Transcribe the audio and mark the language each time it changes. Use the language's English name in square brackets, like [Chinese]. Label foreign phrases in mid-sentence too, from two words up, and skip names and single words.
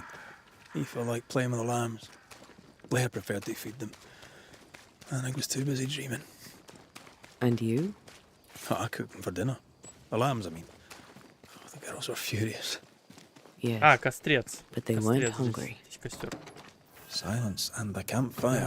[English] He felt like playing with the lambs. Blair preferred to feed them. And I was too busy dreaming. And you? Oh, I cooked them for dinner. The lambs, I mean. Oh, the girls were furious. Yes. [Russian] А, кострец. [English] But they [Russian] Кострец [English] weren't [Russian] здесь. [English] hungry. [Russian] Здесь костер. [English] Silence and the campfire.